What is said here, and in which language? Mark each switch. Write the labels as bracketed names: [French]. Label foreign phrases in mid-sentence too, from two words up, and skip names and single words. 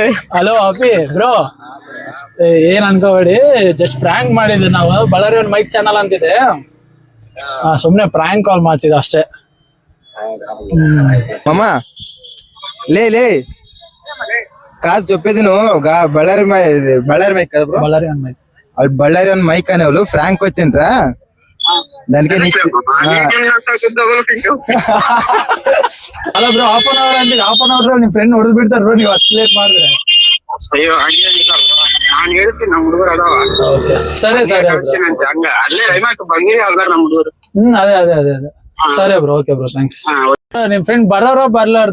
[Kannada] ಹಲೋ ಅಪಿ ಬ್ರೋ, ಏನ್ ಅನ್ಕೋಬೇಡಿ, [English] just prank [Kannada] ಮಾಡಿದ್ವಿ ನಾವು. ಬಳ್ಳಾರಿ ಒಂದು [English] mic channel [Kannada] ಅಂತಿದೆ, ಸುಮ್ನೆ [English] prank call [Kannada] ಮಾಡ್ತಿದ್ದೆ ಅಷ್ಟೇ. [Telugu] మామ లే కాల్ చెప్పేది బళ్ళారి మైక్ కదా బ్రో, బళ్ళారి అన్న మైక్. వాళ్ళు బళ్ళారి అన్న మైక్ అనే వాళ్ళు ఫ్రాంక్ వచ్చిండ్రా దానికి. [Kannada] ಅಲ್ಲ ಬ್ರೋ, [English] half an hour [Kannada] ಅಂದ್ರೆ [English] half an hour [Kannada] ನಿಮ್ ಫ್ರೆಂಡ್ ಹೊಡೆದ್ ಬಿಡ್ತಾರ ಬ್ರೋ, ನೀವು ಅಷ್ಟು ಲೇಟ್ ಮಾಡಿದ್ರೆ. ನಾನು ಹೇಳ್ತೀನಿ, ನಮ್ಮ ಹುಡುಗರು ಅದಾವ. ಸರಿ ಸರಿ ಅಲ್ಲೇ ರೈಮಾಕ್ ಬಂಗಿ ಅದಾರ ನಮ್ಮ ಹುಡುಗರು. ಅದೇ ಸರಿ ಬ್ರೋ, [English] okay bro, thanks. [Kannada] ನಿಮ್ ಫ್ರೆಂಡ್ ಬರೋರ ಬರ್ಲಾರ್ದ?